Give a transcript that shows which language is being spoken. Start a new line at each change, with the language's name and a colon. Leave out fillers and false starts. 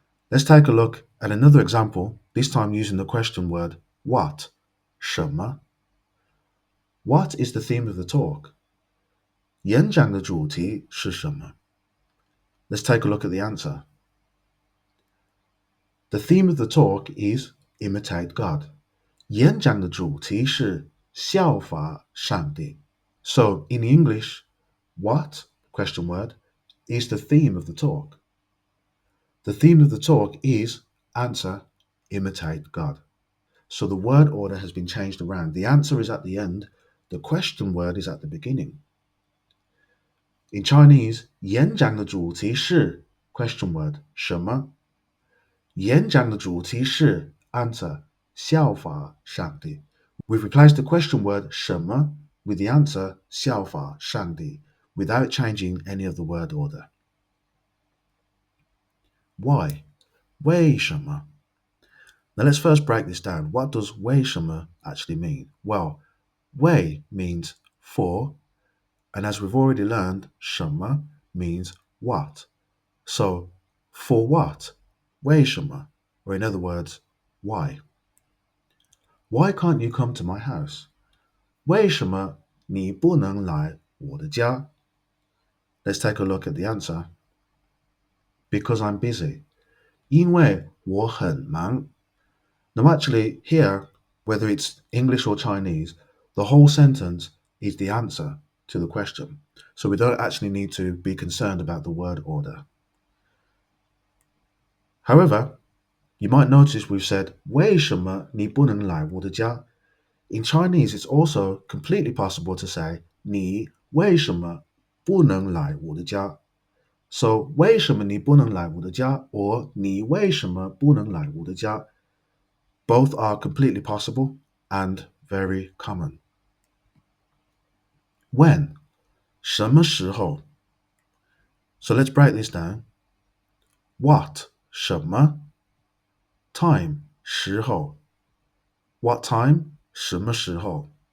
English: Let's take a look at another example, this time using the question word what, 什么. What is the theme of the talk?
Chinese: 演讲的主题是什么?
English: Let's take a look at the answer. The theme of the talk is imitate God.
Chinese: 演讲的主题是效法上帝.
English: So in English, what, question word, is the theme of the talk? The theme of the talk is answer, imitate God. So the word order has been changed around. The answer is at the end. The question word is at the beginning. In Chinese,
Chinese: 演讲的主题是
English: question word 什么?
Chinese: 演讲的主题是 answer 效法上帝.
English: We've replaced the question word 什么 with the answer
Chinese: 效法上帝
English: without changing any of the word order. Why? 为什么? Now let's first break this down. What does 为什么 actually mean? Well, 为 means for, and as we've already learned, 什么 means what. So, for what? 为什么?Or in other words, why? Why can't you come to my house?
Chinese: 为什么你不能来我的家?
English: Let's take a look at the answer. Because I'm busy.
Chinese: 因为我很忙.
English: Now actually, here, whether it's English or Chinese, the whole sentence is the answer to the question. So we don't actually need to be concerned about the word order. However, you might notice we've said
Chinese: 为什么你不能来我的家?
English: In Chinese, it's also completely possible to say
Chinese: 你为什么不能来我的家? So 为什么你不能来我的家 or 你为什么不能来我的家?
English: Both are completely possible and very common. When? 什么时候?So let's break this down. What? 什么?Time? 时候.What time? 什么时候?